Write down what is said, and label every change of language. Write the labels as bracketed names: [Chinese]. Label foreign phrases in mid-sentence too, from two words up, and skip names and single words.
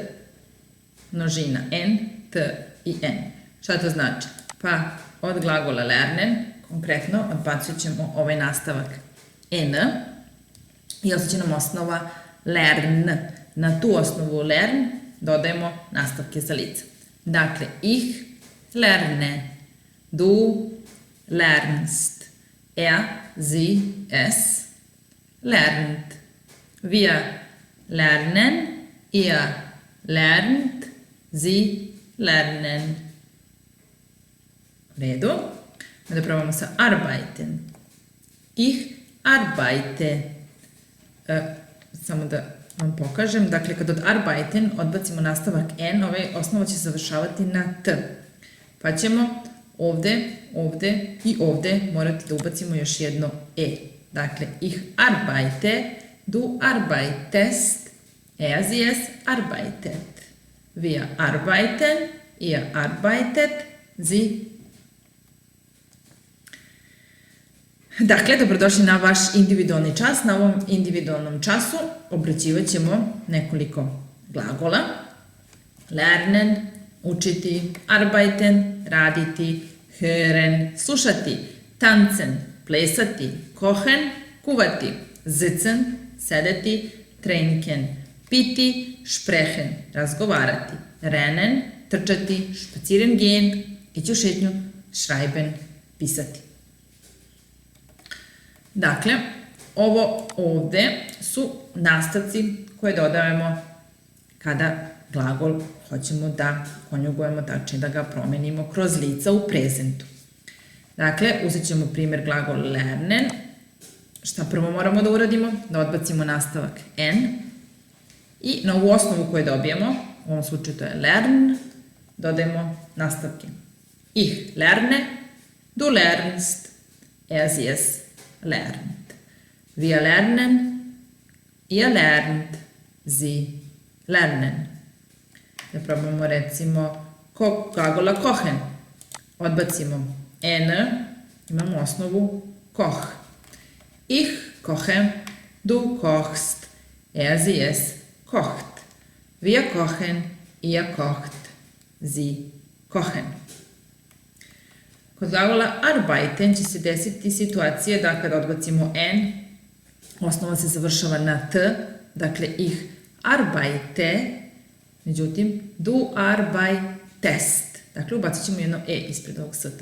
[Serbian] Množina n, t i n. Šta to znači? Pa od glagola lernen, konkretno, odbacit ćemo ovaj nastavak n i ostat će nam osnova lern. Na tu osnovu lern dodajemo nastavke za lica. Dakle, [German] ich lerne, du lernst, er, sie, es lernt, wir lernen, ihr lernt, sie lernen. [Serbian] U redu. Da probamo sa arbeiten. [German] Ich arbeite. [Serbian] Samo da vam pokažem. Dakle, kad od arbeiten odbacimo nastavak n, ovaj osnova će završavati na t. Pa ćemo ovde, ovde i ovde morati da ubacimo još jedno e. Dakle, [German] ich arbeite, du arbeitest, er, sie, es arbeitet. Wir arbeiten, ihr arbeitet, sie. [Serbian] Dakle, dobrodošli na vaš individualni čas. Na ovom individualnom času obrađivat ćemo nekoliko glagola. [German] Lernen, učiti, arbeiten, raditi, hören, slušati, tanzen, plesati, kochen, kuvati, sitzen, sedeti, trinken, piti, sprechen, razgovarati, rennen, trčati, spazieren gehen, [Serbian] ići u šetnju, schreiben, pisati. Dakle, ovo ovde su nastavci koje dodajemo kada glagol hoćemo da konjugujemo, tačnije da ga promenimo kroz lica u prezentu. Dakle, uzet ćemo primjer glagol lernen. Šta prvo moramo da uradimo? Da odbacimo nastavak n i na ovu osnovu koju dobijemo, u ovom slučaju to je lern, dodajemo nastavke. [German] Ich lerne, du lernst, er, sie, es lernt. Wir lernen, ihr lernt, sie lernen. [Serbian] Da probamo recimo glagola kochen. Odbacimo n, imamo osnovu koch. [German] Ich koche, du kochst, er, sie, es kocht. Wir kochen, ihr kocht, sie kochen. [Serbian] Kod glagola arbeiten će se desiti situacija da kada odbacimo n, osnova se završava na t, dakle [German] ich arbeite, [Serbian] međutim [German] du arbeitest. [Serbian] Dakle, ubacit ćemo jedno e ispred ovog st.